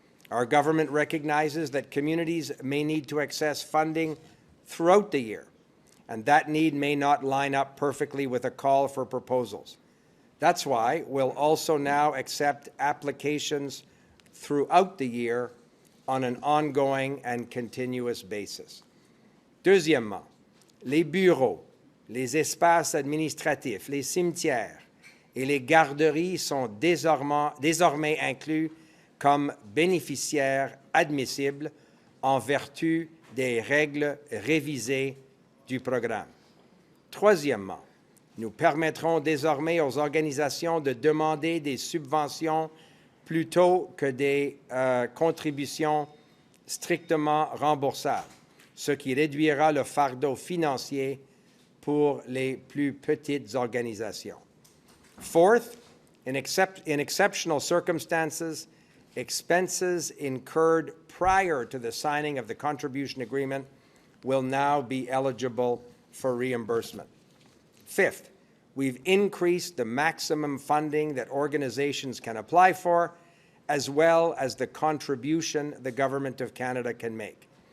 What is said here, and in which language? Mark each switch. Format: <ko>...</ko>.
<en>Our government recognizes that communities may need to access funding throughout the year, and that need may not line up perfectly with a call for proposals. That's why we'll also now accept applications throughout the year on an ongoing and continuous basis.</en> <fr>Deuxièmement, les bureaux, les espaces administratifs, les cimetières et les garderies sont désormais inclus comme bénéficiaires admissibles en vertu des règles révisées du programme. Troisièmement, nous permettrons désormais aux organisations de demander des subventions plutôt que des contributions strictement remboursables, ce qui réduira le fardeau financier pour les plus petites organisations.</fr> <en>Fourth, in exceptional circumstances, expenses incurred prior to the signing of the contribution agreement will now be eligible for reimbursement. Fifth, we've increased the maximum funding that organizations can apply for, as well as the contribution the Government of Canada can make.</en>